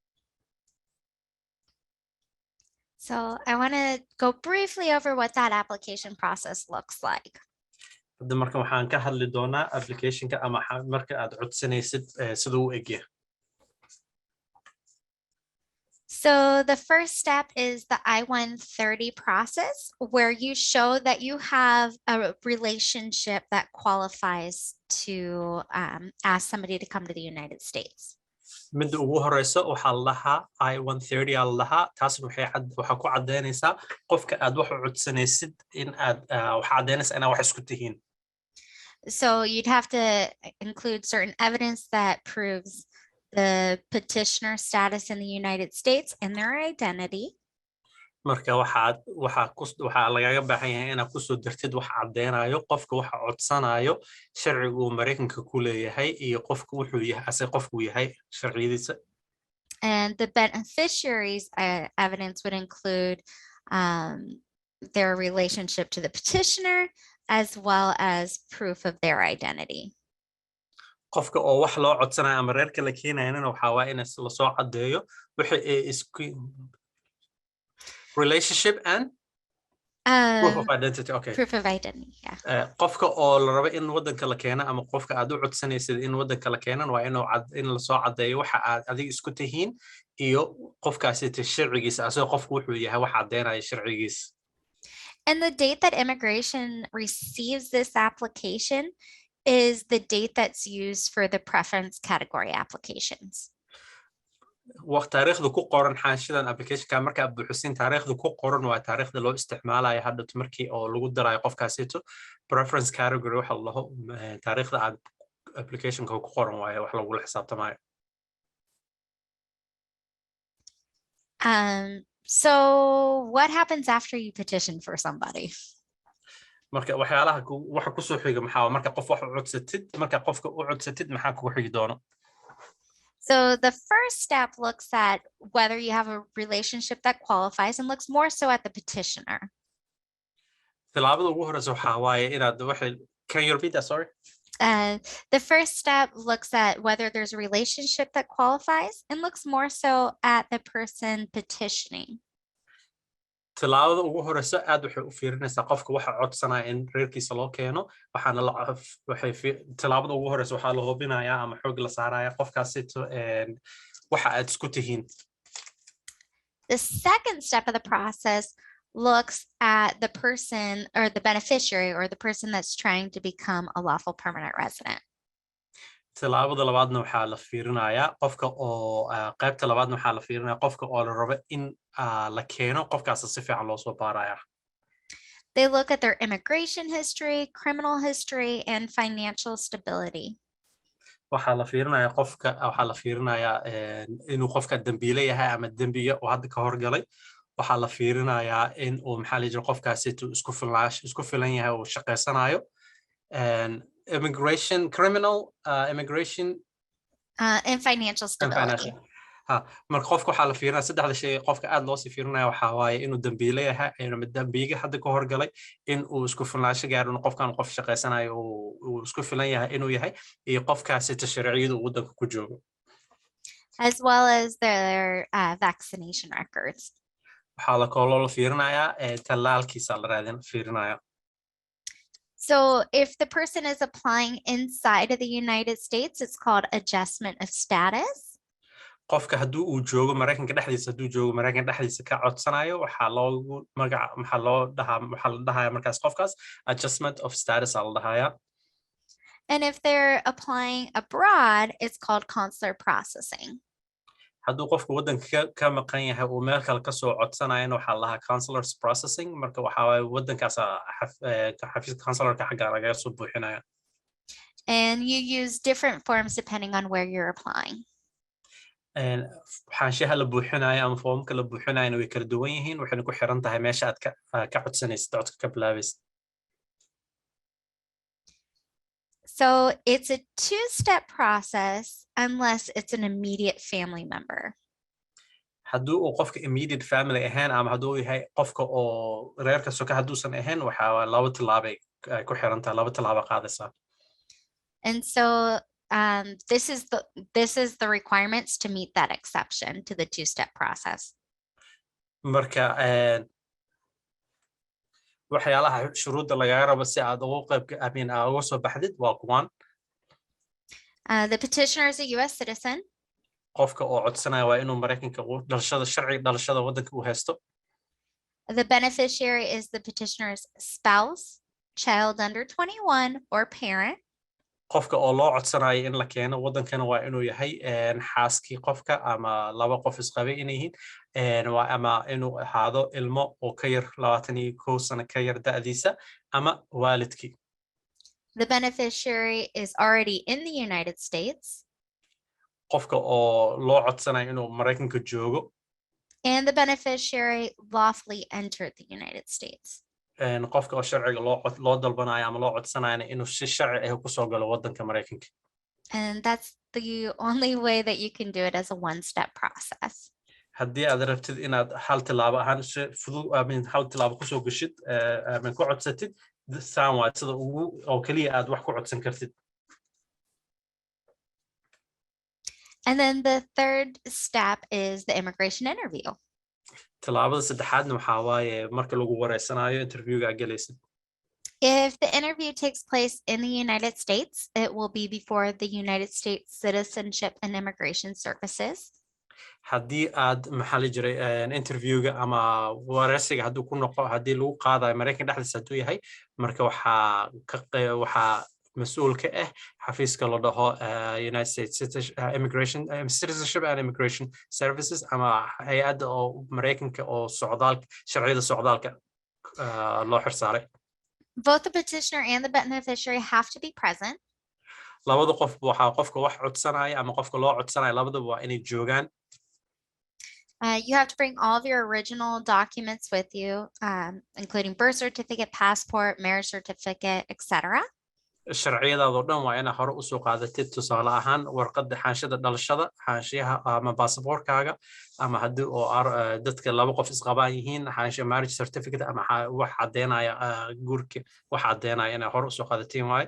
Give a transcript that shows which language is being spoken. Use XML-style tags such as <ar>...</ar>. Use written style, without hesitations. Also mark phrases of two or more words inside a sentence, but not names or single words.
<en>So I want to go briefly over what that application process looks like.</en> <so>hadda marka waxaan ka hadli doonaa applicationka ama marka aad codsanaysid sida uu egyahay.</so> <en>So the first step is the I-130 process, where you show that you have a relationship that qualifies to ask somebody to come to the United States.</en> <so>midda ugu horeysa waxaa lahaa I-130 aa lahaa taas waxaa ku cadeynaysaa qofka aad wax u codsanaysid in aad waxa cadeynaysaa inaad wax isku tihiin.</so> <en>So you'd have to include certain evidence that proves the petitioner status in the United States and their identity.</en> <so>marka waxaa lagaga baahan yahay inaad kusoo dirtid wax cadeynayo qofka waxa codsanayo sharcigu Mareykanka ku leeyahay iyo qofku wuxuu yahay ase qofku yahay sharciyadiisa.</so> <en>And the beneficiaries' evidence would include their relationship to the petitioner, as well as proof of their identity.</en> <so>qofka oo wax loo codsanayo ama reerka la keenayana waxaa waa in la soo cadeeyo wixii isku</so> <en>relationship and proof of identity.</en> <so>Okay.</so> <en>Proof of identity, yeah.</en> <so>qofka oo la rabo in wadanka la keeno ama qofka aad u codsanaysid in wadanka la keenan waa in la soo cadeeyo waxa aad adiga isku tihiin iyo qofkaasi sharcigiisa asoo qofku wuxuu yahay wax cadeynaya sharcigiisa.</so> <en>And the date that immigration receives this application is the date that's used for the preference category applications.</en> <so>taariikhda ku qoran xaashidan applicationka marka aad buuxisin taariikhda ku qoran waa taariikhda loo isticmaalayo hadda markii oo lagu darayo qofkaasito</so> <en>preference category</en> <so>waxa la dhaho taariikhda aad applicationka ku qoran waayo wax lagu xisaabtamayo.</so> <en>So what happens after you petition for somebody?</en> <so>marka waxyaalaha waxa ku soo xiga maxaa marka qof wax u codsatid marka qofka u codsatid maxaa ku xigi doono?</so> <en>So the first step looks at whether you have a relationship that qualifies and looks more so at the petitioner.</en> <so>Tilaabada ugu horeysa waxaa waaye inaad</so> <en>can you repeat that, sorry? The first step looks at whether there's a relationship that qualifies and looks more so at the person petitioning.</en> <so>tilaabada ugu horeysa aad waxay u fiirinaysaa qofka waxa codsanaya in reerkiisa loo keeno waxaana tilaabada ugu horeysa waxaa la hubinayaa ama xoog la saaraya qofkaasito waxa aad isku tihiin.</so> <en>The second step of the process looks at the person or the beneficiary or the person that's trying to become a lawful permanent resident.</en> <so>tilaabada labaadna waxaa la fiirinayaa qofka oo qaybta labaadna waxaa la fiirinayaa qofka oo la rabo in la keeno qofkaas si fiican loo soo baaraya.</so> <en>They look at their immigration history, criminal history, and financial stability.</en> <so>waxaa la fiirinayaa inuu qofka dambiile yahay ama dembiga oo hadda ka horgalay. waxaa la fiirinayaa in uu maxaa la jira qofkaasi isku filan yahay oo shaqeysanayo.</so> <en>Immigration, criminal, immigration, and financial stability.</en> <so>marka qofka waxaa la fiirinaya saddexda shay qofka aad loo sii fiirinaya waxaa waaye inuu dambiile yahay ama dambiga hadda ka horgalay in uu isku filnaansho gaaro in qofkan qof shaqeysanayo uu isku filan yahay inuu yahay iyo qofkaasi sharciyadu uu wadanka ku joogo.</so> <en>As well as their vaccination records.</en> <so>waxaa la kaloo la fiirinayaa tallaalkiisa la fiirinaya.</so> <en>So if the person is applying inside of the United States, it's called adjustment of status.</en> <so>qofka hadduu uu joogo Mareykanka dhexdiisa ka codsanayo waxaa la dhahayaa markaas qofkaas</so> <en>adjustment of status</en> <so>la dhahayaa.</so> <en>And if they're applying abroad, it's called consular processing.</en> <so>hadduu qofka wadanka ka maqan yahay uu meel kale ka soo codsanayana waxaa la dhahaa</so> <en>consular processing</en> <so>marka waxaa waaye wadankaas xafiiska consularka xagga laga soo buuxinaya.</so> <en>And you use different forms depending on where you're applying.</en> <so>xaanshaha la buuxinayo ama foomka la buuxinayana way kala duwan yihiin waxayna ku xiran tahay meesha aad ka codsanaysid codka ka bilaabaysid.</so> <en>So it's a two-step process unless it's an immediate family member.</en> <so>hadduu uu qofka</so> <en>immediate family</en> <so>ahayn ama hadduu yahay qofka oo reerka soka hadduusan ahayn waxaa laba tilaabay ku xiran tahay laba tilaabo qaadaysaa.</so> <en>And so this is the requirements to meet that exception to the two-step process.</en> <so>marka waxyaalaha shuruudda laga rabo si aad uga soo baxdid waa kuwan.</so> <en>The petitioner is a US citizen.</en> <so>qofka oo codsanaya waa inuu Mareykanka sharciga dhalashada wadanka uu haysto.</so> <en>The beneficiary is the petitioner's spouse, child under 21, or parent.</en> <so>qofka oo loo codsanayo in la keeno wadankana waa inuu yahay xaaskii qofka ama laba qof isqabay inay yihiin ama inuu ahaado ilmo oo ka yar 21 sano ka yar da'diisa ama waalidkii.</so> <en>The beneficiary is already in the United States.</en> <so>qofka oo loo codsanayo inuu Mareykanka joogo.</so> <en>And the beneficiary lawfully entered the United States.</en> <so>qofka oo sharciga loo dalbanayo ama loo codsanayana inuu si sharci ah ku soo galo wadanka Mareykanka.</so> <en>And that's the only way that you can do it as a one-step process.</en> <so>haddii aad rabtid inaad hal tilaabo ahaan si fudud hal tilaabo kusoo gashid ku codsatid saan waa sida ugu oo kaliya aad wax ku codsan kartid.</so> <en>And then the third step is the immigration interview.</en> <so>Tilaabada saddexaadna waxaa waaye marka lagu wareysanayo interviewga aad galaysid.</so> <en>If the interview takes place in the United States, it will be before the United States Citizenship and Immigration Services.</en> <so>haddii aad maxaa la jiray interviewga ama wareysiga hadduu ku noqo haddii lagu qaadayo Mareykan dhexdiisa hadduu yahay marka waxaa mas'uul ka ah xafiiska la dhaho United States Citizenship and Immigration Services ama hay'adda oo Mareykanka oo sharciyada socdaalka loo xirsaaray.</so> <en>Both the petitioner and the beneficiary have to be present.</en> <so>labada qof waxaa qofka wax codsanaya ama qofka loo codsanaya labadaba waa inay joogaan.</so> <en>You have to bring all of your original documents with you, including birth certificate, passport, marriage certificate, etc.</en> <so>sharciyadaada oo dhan waa inaad hore usoo qaadatid tusaale ahaan warqadda xaanshada dhalashada xaanshiyaha ama baasaboorkaaga ama haddii oo dadka laba qof isqabaan yihiin xaanshiya</so> <en>marriage certificate</en> <so>ama wax caddeynaya guurka wax caddeynaya inaad hore usoo qaadatiin waaye.</so>